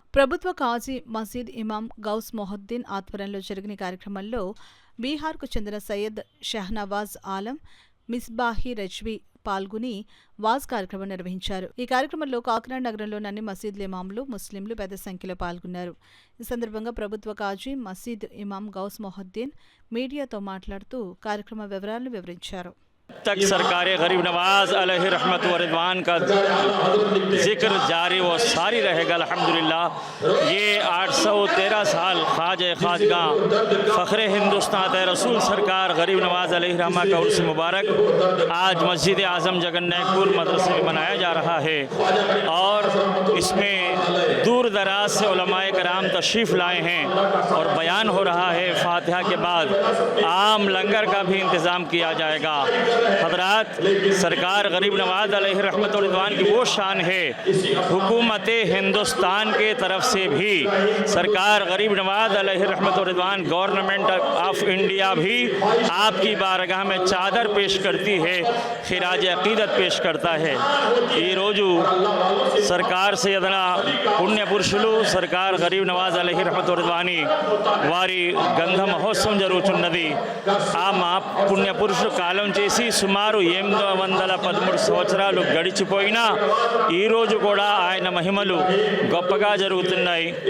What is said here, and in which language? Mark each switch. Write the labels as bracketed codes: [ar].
[te] ప్రభుత్వ కాజీ మసీద్ ఇమాం గౌస్ మొహద్దీన్ ఆధ్వర్యంలో జరిగిన కార్యక్రమంలో బీహార్కు చెందిన సయ్యద్ షహనవాజ్ ఆలం, మిస్బాహీ రజ్వీ పాల్గొని వాజ్ కార్యక్రమం నిర్వహించారు. ఈ కార్యక్రమంలో కాకినాడ నగరంలోని అన్ని మసీదుల ఇమాంలు, ముస్లింలు పెద్ద సంఖ్యలో పాల్గొన్నారు. ఈ సందర్భంగా ప్రభుత్వ కాజీ మసీద్ ఇమాం గౌస్ మొహద్దీన్ మీడియాతో మాట్లాడుతూ కార్యక్రమ వివరాలను వివరించారు. [hi] तक सरकार गरीब नवाज अलैहि रहमत व रिदवान का जिक्र जारी व सारी रहेगा अल्हम्दुलिल्लाह। ये 813 साल ख्वाजगाह फ़ख्र हिंदुस्तान रसूल सरकार गरीब नवाज अलैहि रहमत का उर्स मुबारक आज मस्जिद आज़म जगन्नाथपुर मदरसे में मनाया जा रहा है और इसमें दूर दराज से उलमाए कराम तशरीफ़ लाए हैं और बयान हो रहा है। फातिहा के बाद आम लंगर का भी इंतज़ाम किया जाएगा। हज़रात, सरकार गरीब नवाज अलैहि रहमत व रिदवान की वो शान है, हुकूमत हिंदुस्तान के तरफ से भी सरकार गरीब नवाज अलैहि रहमत व रिदवान गवर्नमेंट ऑफ इंडिया भी आपकी बारगाह में चादर पेश करती है, खिराज अकीदत पेश करता है। [te] ఈ రోజు సర్కార్ సయ్యదనా పుణ్య పురుషులు సర్కార్ గరీబ్ నవాజ్ అలైహి రహమతు రిద్వానీ వారి గంధ మహోత్సవం జరుగుతున్నది. ఆ మా పుణ్య పురుషులు కాలం చేసి సుమారు 813 సంవత్సరాలు గడిచిపోయినా ఈరోజు కూడా ఆయన మహిమలు గొప్పగా జరుగుతున్నాయి.